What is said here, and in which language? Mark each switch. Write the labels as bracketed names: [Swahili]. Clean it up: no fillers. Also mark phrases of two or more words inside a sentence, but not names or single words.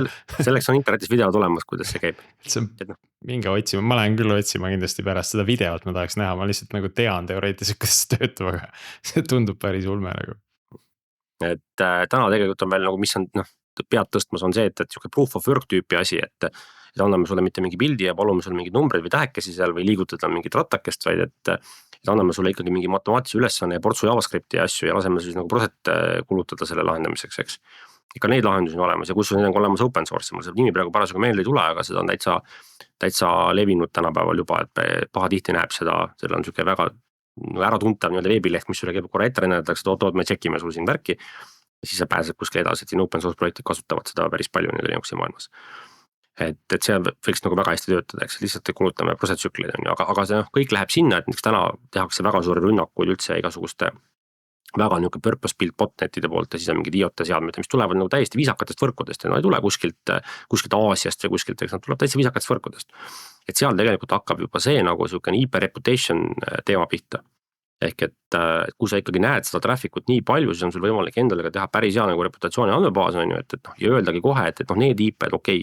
[Estonian] Selleks on internetis video tulemas, kuidas see käib. Minge otsima, ma lähen küll otsima kindlasti pärast seda videot, ma tahaks näha, ma lihtsalt nagu tean teoreetiliselt, kuidas see töötab, aga see tundub päris ulme nagu. Et täna tegelikult on veel nagu, mis on pead tõstmas, on see, et siuke [English] proof of work [Estonian] tüüpi asi, et et anname sulle mitte mingi pildi ja palume sul mingeid numbreid või tähekesi seal või liigutada mingit rattakest, vaid et anname sulle ikkagi mingi matemaatilise ülesanne ja portsu JavaScripti ja asju ja laseme siis nagu proset kulutada selle lahendamiseks, eks. Ikka neid lahendusi on olemas ja kus on olemas [English] open source, [Estonian] mul see nimi praegu parasjagu meelde ei tule, aga seda on täitsa levinud tänapäeval juba, et pahatihti näeb seda, seal on siuke väga äratuntav nii-öelda veebileht, mis sulle käib korra ette rennatakse, et oot, me tšekime sul siin värki. Siis sa pääsed kuskile edasi, et siin [English] open source [Estonian] projektid kasutavad seda päris palju nii-öelda Linuxi maailmas. Et see võiks nagu väga hästi töötada, eks lihtsalt kulutame protsessitsükleid on ju, aga see kõik läheb sinna, et näiteks täna tehakse väga suuri rünnakuid üldse igasuguste väga niuke [English] purpose built [Estonian] botnetide poolt ja siis on mingid IoT seadmed, mis tulevad nagu täiesti viisakatest võrkudest ja nad ei tule kuskilt Aasiast või kuskilt, eks nad tuleb täiesti viisakatest võrkudest. Et seal tegelikult hakkab juba see nagu siukene [English] IP reputation [Estonian] teema pihta. Ehk et kui sa ikkagi näed seda traffic'ut nii palju, siis on sul võimalik endale ka teha päris hea nagu reputatsiooni andmebaas on ju, et ja öeldagi kohe, et need IP-d okei.